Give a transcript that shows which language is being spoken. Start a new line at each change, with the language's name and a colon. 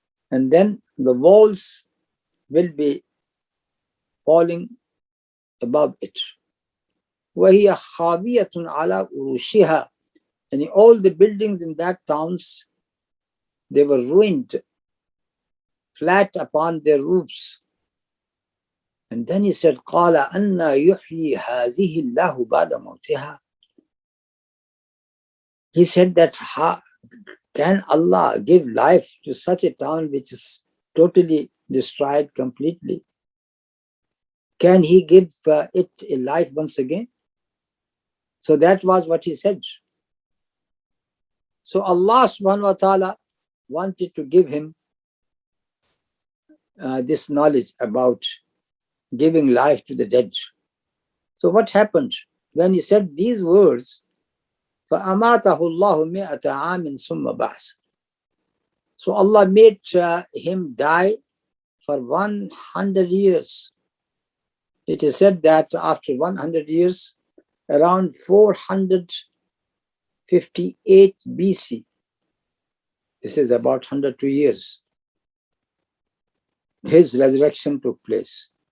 English: And then the walls will be falling above it.
Arabic: وَهِيَ خَاوِيَةٌ عَلَى أُرُوشِهَا.
English: And all the buildings in that towns, they were ruined, flat upon their roofs. And then he said,
Arabic: قَالَ أَنَّا يُحْيِي هَذِهِ اللَّهُ بَعْدَ مَوْتِهَا.
English: He said that, can Allah give life to such a town which is totally destroyed completely? Can He give it a life once again? So that was what he said. So Allah subhanahu wa ta'ala wanted to give him this knowledge about giving life to the dead. So what happened? When he said these words,
Arabic: فَأَمَاتَهُ اللَّهُ مِئَةَ عَامٍ ثُمَّ بَعْثَ.
English: So Allah made him die for 100 years. It is said that after 100 years, around 458 BC, this is about 102 years, his resurrection took place.